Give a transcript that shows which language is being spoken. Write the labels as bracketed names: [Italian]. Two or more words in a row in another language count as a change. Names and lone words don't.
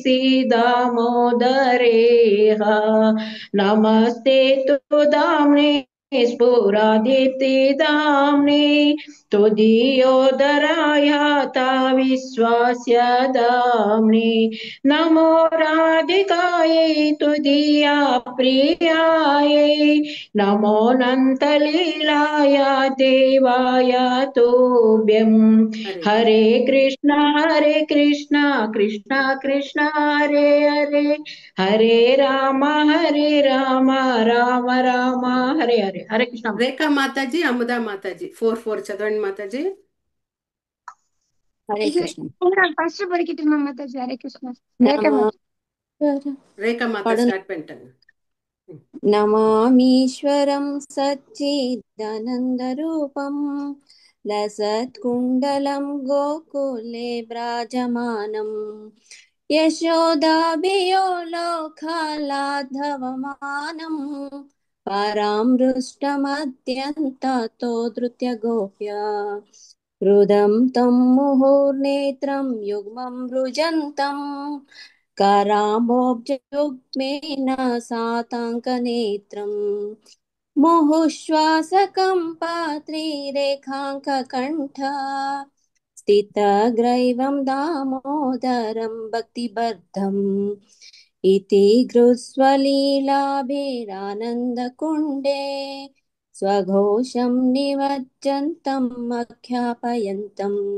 [Sanskrit] सीदामोदरेह नमस्ते तु दाम्ने स्फुरादीप्तिदाम्ने तुदीयोदरायाता विश्वास्य दाम्ने नमो राधिकायै तुदीया प्रियायै नमो नन्तलीलाय देवाय तुभ्यं హరే हरे कृष्ण कृष्ण कृष्ण हरे हरे हरे राम राम राम हरे हरे हरे कृष्ण [Telugu] రేఖా మాతాజీ, అముదా మాతాజీ 4 చదవండి మాతాజీ. [Sanskrit] హరే కృష్ణ. [Tamil] ఫస్ట్ படிக்கட்டு மாதாஜி. [Sanskrit] ஹரே கிருஷ்ணா. [Telugu] రేఖా మాత పడు స్టార్ట్ పెట్టండి. [Sanskrit] నమామీశ్వరం సచ్చిదానందరూపం లసత్కుండలం గోకులే వ్రాజమానం యశోదాభియో లోకలాధవమానం పరామృష్టమత్యంతతో ధృత్య గోప్యా హృదం తం ముహుర్నేత్రం యుగ్మం రుజంతం कराम्भोजयुग्मेन साताङ्कनेत्रम् मुहुश्वासकम्पात्रिरेखाङ्ककण्ठ स्थितग्रैवं दामोदरं भक्तिबद्धम् इति घृत्स्वलीलाभिरानन्दकुण्डे स्वघोषं निमज्जन्तम् आख्यापयन्तम्